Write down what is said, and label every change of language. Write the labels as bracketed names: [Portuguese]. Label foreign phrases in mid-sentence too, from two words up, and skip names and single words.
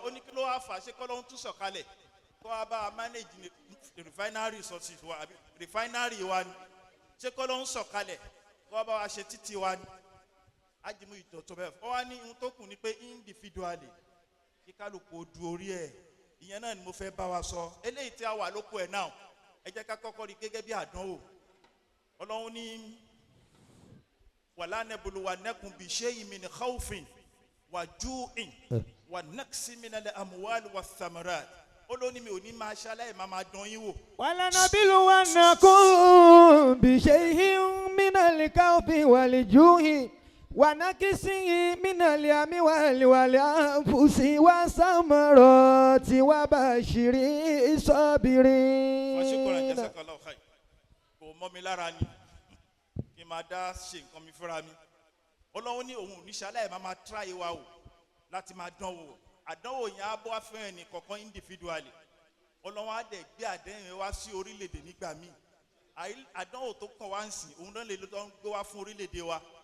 [Yoruba] ó ní kí ló wá fà á, ṣe kọ́lọ́hún tún sọ̀kalẹ̀ kó wá bá a [English] manage refinery resources [Yoruba] wa, àbí refinery wa ni, ṣe kọ́lọ́hún sọ̀kalẹ̀ kó wá bá wa ṣe títì wa ni. ajimu ìtọ̀tọ̀ bẹ́ẹ̀ ó wá ní ohun tó kù ni pé individually kí kálukú du orí ẹ̀. ìyẹn náà ni mo fẹ́ bá wa sọ. eléyìí tí a wà lóko ẹ̀ náà, ẹ jẹ́ ká kọ́kọ́ rí gẹ́gẹ́ bí àdánwò. Ọlọ́run ní [Arabic] ولنبلونكم بشيء من خوف وجوع ونقص من الأموال والثمرات. [Yoruba] Olóní mi ò ní máa ṣaláì máa dán yín wò. [Arabic] ولنبلونكم بشيء من الخوف والجوع ونقص من الأموال والأنفس والثمرات وبشر الصابرين. [Yoruba] Ṣùkúrà [Arabic] جزاك الله خير. [Yoruba] Kò mọ́ mi lára ni kí n máa dá ṣe nǹkan mi fúnra mi. Ọlọ́run ní òun ò ní ṣaláì máa try wa wò láti máa dán wò. Àdánwò yẹn á bọ́ wá fún ẹnì kọ̀ọ̀kan individually. Ọlọ́run á dẹ̀ gbé àdéhùn wá sí orílẹ̀-èdè nígbà míì. Àdánwò tó kàn wá ń sìn, òun náà lè lọ gbé wá fún orílẹ̀-èdè wa.